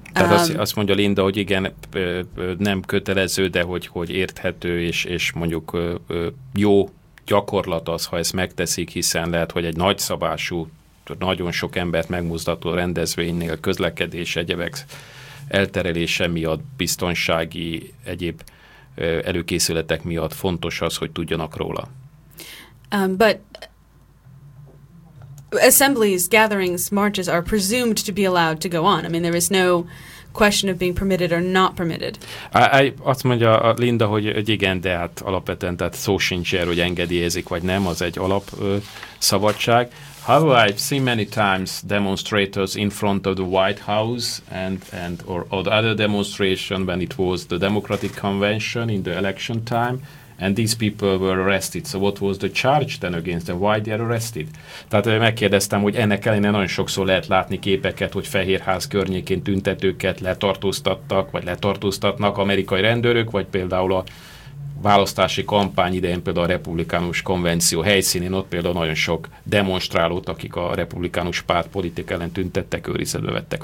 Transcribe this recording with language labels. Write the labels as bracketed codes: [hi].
[hu] Tehát azt mondja Linda, hogy igen, nem kötelező, de hogy érthető, és mondjuk jó gyakorlat az, ha ezt megteszik, hiszen lehet, hogy egy nagyszabású, nagyon sok embert megmozdató rendezvénynél közlekedés, egyebek elterelése miatt, biztonsági, egyéb előkészületek miatt fontos az, hogy tudjanak róla. [en] But assemblies, gatherings, marches are presumed to be allowed to go on. I mean, there is no question of being permitted or not permitted. [hu] Azt mondja Linda, hogy igen, de hát alapvetően, tehát szó sincs erről, hogy engedélyezik vagy nem, az egy alap szabadság. [en] However, I've seen many times demonstrators in front of the White House or other demonstration when it was the Democratic Convention in the election time. And these people were arrested. So what was the charge then against them? Why they are arrested? [hu] Tehát megkérdeztem, hogy ennek ellenére nagyon sokszor lehet látni képeket, hogy Fehérház környékén tüntetőket letartóztattak, vagy letartóztatnak amerikai rendőrök, vagy például a választási kampány idején például a republikánus konvenció helyszínén, ott például nagyon sok demonstrálót, akik a republikánus párt politika ellen tüntettek, őrizetbe vettek.